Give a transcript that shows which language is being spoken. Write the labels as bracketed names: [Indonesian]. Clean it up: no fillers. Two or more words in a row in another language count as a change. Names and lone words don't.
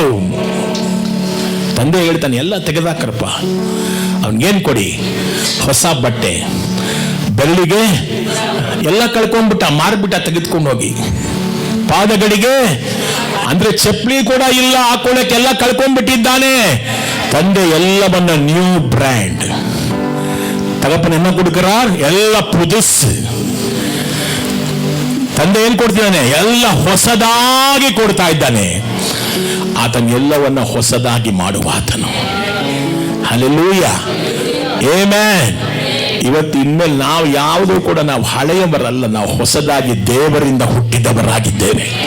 [Kannada] ತಂದೆ ಹೇಳ್ತಾನೆ, ಎಲ್ಲ ತೆಗೆದಾಕರಪ್ಪ. ಅವನಿಗೇನ್ ಕೊಡಿ? ಹೊಸ ಬಟ್ಟೆ. ಬೆರಳಿಗೆ ಎಲ್ಲ ಕಳ್ಕೊಂಡ್ಬಿಟ್ಟ, ಮಾರ್ಬಿಟ್ಟ, ತೆಗೆದುಕೊಂಡು ಹೋಗಿ. ಪಾದಗಳಿಗೆ ಅಂದ್ರೆ ಚಪ್ಪಲಿ ಕೂಡ ಇಲ್ಲ ಹಾಕೊಳ್ಳಕ್ಕೆಲ್ಲ ಕಳ್ಕೊಂಡ್ಬಿಟ್ಟಿದ್ದಾನೆ. ತಂದೆ ಎಲ್ಲವನ್ನ [English] new brand. [Tamil] தகப்பன் என்ன கொடுக்கிறார்? [Kannada] ಎಲ್ಲ புதுசு. ತಂದೆ ಏನ್ ಕೊಡ್ತಿದ್ದಾನೆ? ಎಲ್ಲ ಹೊಸದಾಗಿ ಕೊಡ್ತಾ ಇದ್ದಾನೆ. ಆತನ ಎಲ್ಲವನ್ನ ಹೊಸದಾಗಿ ಮಾಡುವ ಆತನು. ಹಲ್ಲೆಲೂಯ, ಆಮೆನ್. ಇವತ್ತು ಇನ್ಮೇಲೆ ನಾವು ಯಾವುದೂ ಕೂಡ ನಾವು ಹಳೆಯವರಲ್ಲ, ನಾವು ಹೊಸದಾಗಿ ದೇವರಿಂದ ಹುಟ್ಟಿದವರಾಗಿದ್ದೇವೆ.